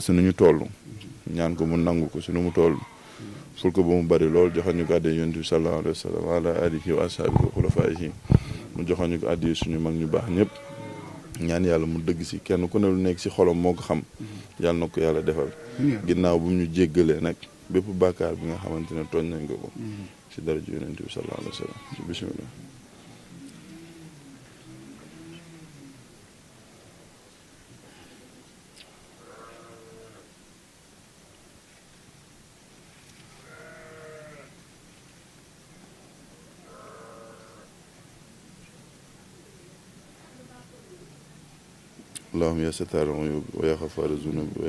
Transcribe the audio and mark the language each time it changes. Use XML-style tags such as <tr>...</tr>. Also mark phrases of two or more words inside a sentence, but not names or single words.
<wo>si nu ñu toll ñaan ko mu nangu ko si nu mu toll ful ko ba mu bari lool joxoon ñu ko àddee yonent bi</wo> <ar>صلى الله عليه وسلم وعلى آله وأصحابه وخلفائه</ar> <wo>mu joxoon ñu ko àddee suñu mag ñu baax ñëpp ñaan yàlla mu dëgg si kenn ku ne lu nekk si xolam moo ko xam yàlla na ko yàlla defal ginnaaw bu ñu jéggalee nag bépp bàkkaar bi nga xamante ne tooñ nañ ko si dara ji yonent bi</wo> <ar>صلى الله عليه وسلم بسم الله اللهم يا ستار العيوب ويا غفار الذنوب ويا</ar>